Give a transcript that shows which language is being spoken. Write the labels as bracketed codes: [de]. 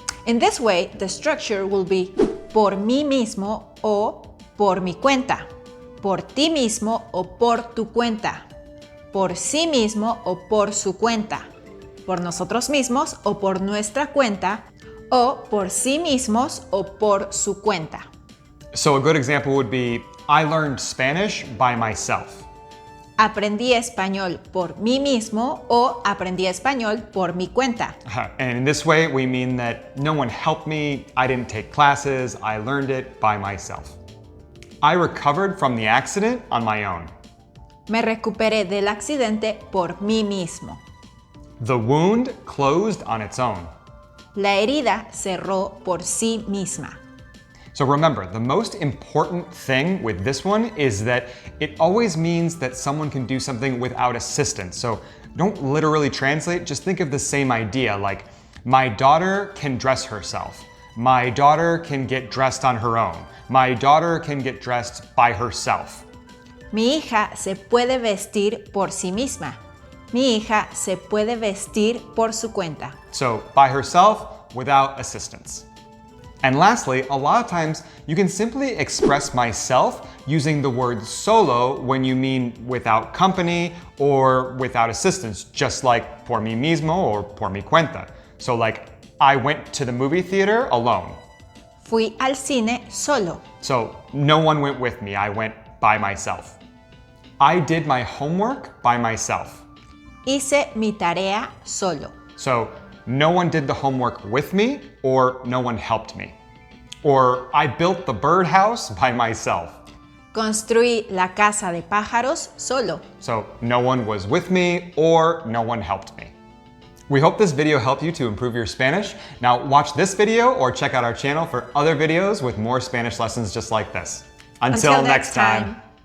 [en] In this way, the structure will be [es] por mí mismo o por mi cuenta, por ti mismo o por tu cuenta, por sí mismo o por su cuenta, por nosotros mismos o por nuestra cuenta, o por sí mismos o por su cuenta. [en] So a good example would be, I learned Spanish by myself. [es] Aprendí español por mí mismo o aprendí español por mi cuenta. [en] And in this way, we mean that no one helped me, I didn't take classes, I learned it by myself. I recovered from the accident on my own. [es] Me recuperé del accidente por mí mismo. [en] The wound closed on its own. [es] La herida cerró por sí misma. [en] So remember, the most important thing with this one is that it always means that someone can do something without assistance. So don't literally translate, just think of the same idea, like my daughter can dress herself. My daughter can get dressed on her own. My daughter can get dressed by herself. [es] Mi hija se puede vestir por sí misma. Mi hija se puede vestir por su cuenta. [en] So by herself, without assistance. And lastly, a lot of times you can simply express myself using the word solo when you mean without company or without assistance, just like [es] por mí mismo [en] or [es] por mi cuenta. [en] So like, I went to the movie theater alone. [es] Fui al cine solo. [en] So no one went with me, I went by myself. I did my homework by myself. [es] Hice mi tarea solo. [en] So no one did the homework with me or no one helped me. Or I built the birdhouse by myself. [es] Construí la casa de pájaros solo. [en] So no one was with me or no one helped me. We hope this video helped you to improve your Spanish. Now watch this video or check out our channel for other videos with more Spanish lessons just like this. Until next time.